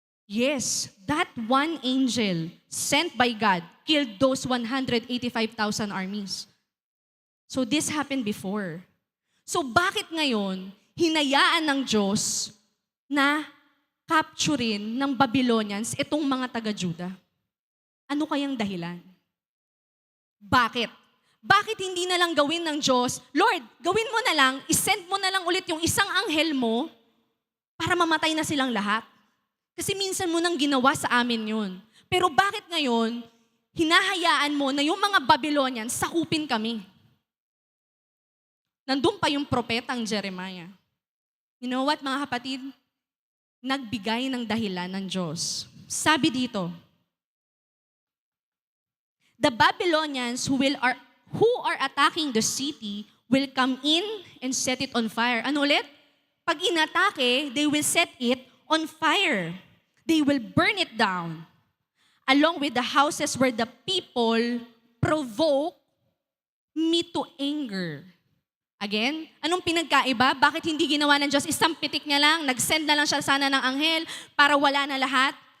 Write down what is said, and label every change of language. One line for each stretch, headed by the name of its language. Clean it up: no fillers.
English: Yes, that one angel sent by God killed those 185,000 armies. So this happened before.
Filipino: So bakit ngayon hinayaan ng Diyos na capturein ng Babylonians itong mga taga-Juda? Ano kayang dahilan? Bakit? Bakit hindi na lang gawin ng Diyos, Lord, gawin mo na lang, isend mo na lang ulit yung isang anghel mo para mamatay na silang lahat? Kasi minsan mo nang ginawa sa amin yun. Pero bakit ngayon, hinahayaan mo na yung mga Babylonians sakupin kami? Nandun pa yung propetang Jeremiah.
English: You know what,
Filipino: mga kapatid? Nagbigay ng dahilan ng Diyos. Sabi dito,
English: the Babylonians who are attacking the city will come in and set it on fire.
Filipino: Ano ulit? Pag inatake,
English: they will set it on fire. They will burn it down, along with the houses where the people provoke me to anger.
Filipino: Again, anong pinagkaiba? Bakit hindi ginawa ng Diyos? Isang pitik niya lang, nag-send na lang siya sana ng anghel para wala na lahat.